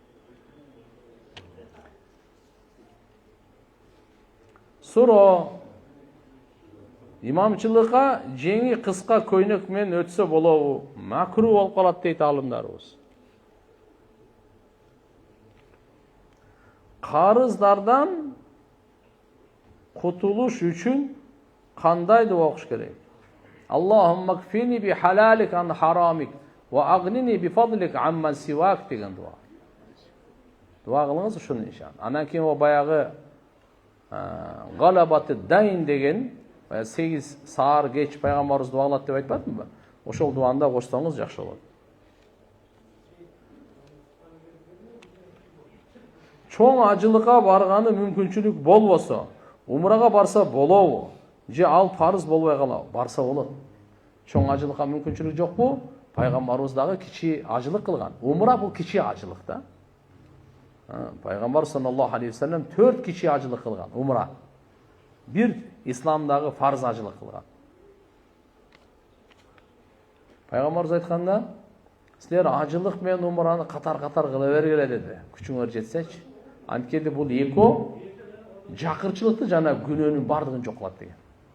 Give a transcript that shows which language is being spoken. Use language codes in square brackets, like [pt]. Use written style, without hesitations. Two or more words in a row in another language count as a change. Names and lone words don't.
[ky] Суроо имамчылыкка жеңи кыска көйнөк менен өтсө болобу? Макру болуп калат дейт алымдарыбыз. Карыздардан кутулуш үчүн кандай дуа окуш керек? [ar] اللهم اكفني بحلالك عن حرامك وأغنني بفضلك عمن سواك [ky] деген дуа. Дуа кылыңыз ушуну иншалла. Анан кийин о баягы [ar] غلبة الدين [ky] деген 8 саар кеч пайгамбарыбыз дуа кылат деп айтпадымбы? Ошол дуаны да кошсоңуз жакшы болот. Чоң ажылыкка барганы мүмкүнчүлүк болбосо, умрага барса болобу? Же ал парыз болбой калабы? Барса болот. Чоң ажылыкка мүмкүнчүлүк жокпу? Пайгамбарыбыз дагы кичи ажылык кылган. Умра бул кичи ажылык да. Пайгамбар [ar] صلى الله عليه وسلم [ky] 4 кичи ажылык кылган, умра. Бир исламдагы фарз ажылык кылган. Пайгамбарыбыз айтканда, силер ажылык менен умраны катар-катар кыла бергиле деди. Күчүңөр жетсечи. Анткени бул экөө жакырчылыкты жана күнөөнүн бардыгын жок кылат деген.